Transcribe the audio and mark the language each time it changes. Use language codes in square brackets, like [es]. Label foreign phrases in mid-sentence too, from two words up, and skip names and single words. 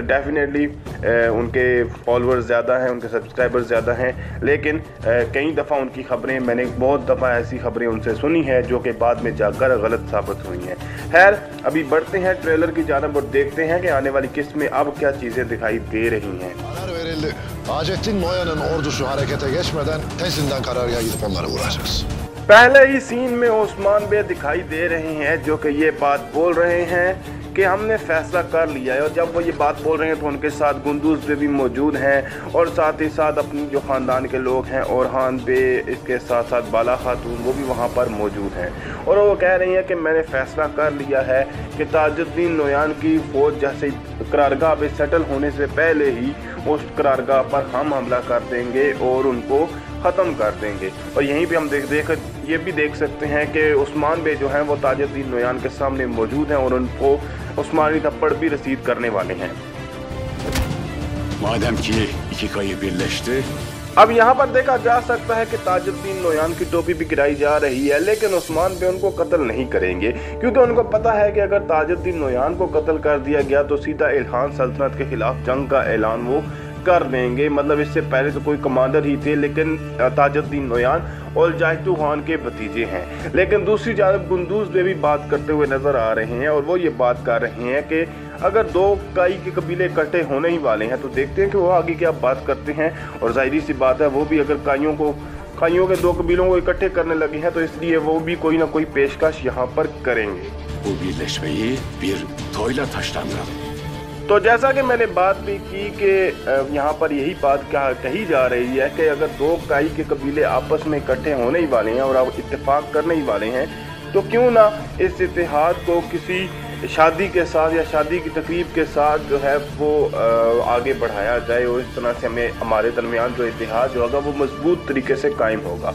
[hi] डेफिनेटली उनके फॉलोअर्स ज़्यादा हैं, उनके सब्सक्राइबर्स ज़्यादा हैं, लेकिन कई दफ़ा उनकी खबरें मैंने बहुत दफ़ा ऐसी खबरें उनसे सुनी हैं जो कि बाद में जाकर गलत साबित हुई हैं। खैर, अभी बढ़ते हैं ट्रेलर की जानब और देखते हैं कि आने वाली किस्त में अब क्या चीज़ें दिखाई दे रही हैं। [tr] Hacettin Noyan'ın ordusu harekete geçmeden tezinden karargaha gidip onları vuracağız। [hi] पहले ही सीन में ओस्मान बे दिखाई दे रहे हैं जो कि ये बात बोल रहे हैं कि हमने फैसला कर लिया है। और जब वो ये बात बोल रहे हैं तो उनके साथ गुंदूज बे भी मौजूद हैं और साथ ही साथ अपनी जो ख़ानदान के लोग हैं ओरहान बे, इसके साथ साथ बाला खातून, वो भी वहाँ पर मौजूद हैं। और वो कह रही हैं कि मैंने फ़ैसला कर लिया है कि ताजुद्दीन नोयान की फ़ौज जैसे करारगाह पे सेटल होने से पहले ही उस करारगाह पर हम हमला कर देंगे और उनको ख़त्म कर देंगे। और यहीं पे हम ये भी देख सकते हैं कि उस्मान बे जो हैं वो ताजुद्दीन नोयान के सामने मौजूद हैं और उनको उस्मानी थप्पड़ भी रसीद करने वाले हैं। [tr] Madem ki iki kayı birleşti, [hi] अब यहाँ पर देखा जा सकता है कि ताजुद्दीन नोयान की टोपी भी गिराई जा रही है, लेकिन उस्मान बे उनको कत्ल नहीं करेंगे, क्योंकि उनको पता है कि अगर ताजुद्दीन नोयान को कत्ल कर दिया गया तो सीधा इल्हान सल्तनत के खिलाफ जंग का ऐलान वो कर देंगे। मतलब इससे पहले तो कोई कमांडर ही थे, लेकिन ताजुद्दीन नोयान और जाहिदू खान के भतीजे हैं। लेकिन दूसरी जानब गुंदूज बे भी बात करते हुए नजर आ रहे हैं और वो ये बात कर रहे हैं कि अगर 2 काई के कबीले इकट्ठे होने ही वाले हैं तो देखते हैं कि वो आगे क्या बात करते हैं। और जाहिर सी बात है वो भी अगर काइयों के 2 कबीलों को इकट्ठे करने लगे हैं तो इसलिए वो भी कोई ना कोई पेशकश यहाँ पर करेंगे। [tr] bu birleşmeyi bir toyla taşlandıralım। [hi] तो जैसा कि मैंने बात भी की कि यहाँ पर यही बात कही जा रही है कि अगर 2 काई के कबीले आपस में इकट्ठे होने ही वाले हैं और अब इत्तेफाक करने ही वाले हैं तो क्यों ना इस इत्तेहाद को किसी शादी के साथ या शादी की तकरीब के साथ जो है वो आगे बढ़ाया जाए, और इस तरह से हमारे दरमियान जो इत्तेहाद जो होगा वो मजबूत तरीके से कायम होगा।